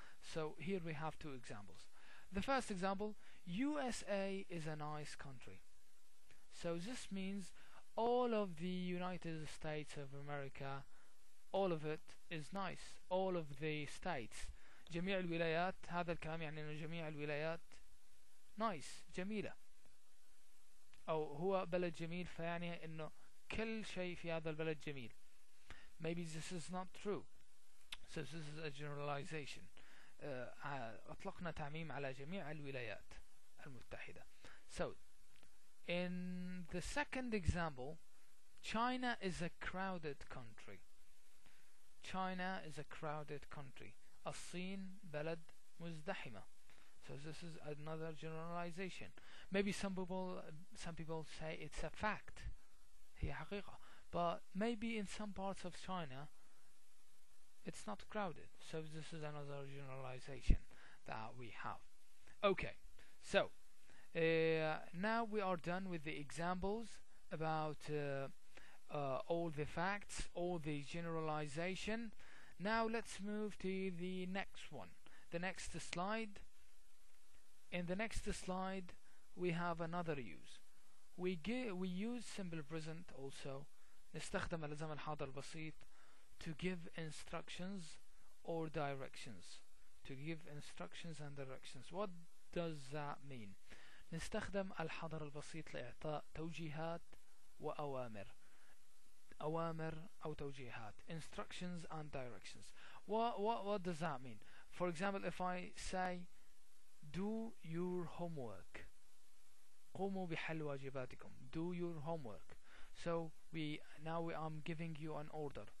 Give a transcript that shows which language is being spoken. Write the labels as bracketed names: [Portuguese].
[English] So here we have two examples. The first example, USA is a nice country. So this means all of the United States of America, all of it is nice. All of the states, [Arabic] جميع الولايات. هذا الكلام يعني أن جميع الولايات nice، جميلة، أو هو بلد جميل، فيعني أنه كل شيء في هذا البلد جميل. [English] Maybe this is not true. So this is a generalization. [Arabic] أطلقنا تعميم على جميع الولايات المتحدة. [English] So in the second example, China is a crowded country. China is a crowded country. [Arabic] الصين بلد مزدحمة. [English] So this is another generalization. Maybe some people say it's a fact. [Arabic] هي حقيقة. [English] But maybe in some parts of China it's not crowded. So this is another generalization that we have. Okay, so now we are done with the examples about all the facts, all the generalization. Now let's move to the next one, the next slide. In the next slide we have another use. We use simple present also. [Arabic] نستخدم الزمن الحاضر البسيط [English] to give instructions or directions. To give instructions and directions. What does that mean? [Arabic] نستخدم الحاضر البسيط لإعطاء توجيهات وأوامر. أوامر أو توجيهات. [English] Instructions and directions. What does that mean? For example, if I say do your homework. [Arabic] قوموا بحل واجباتكم. [English] Do your homework. So I'm giving you an order.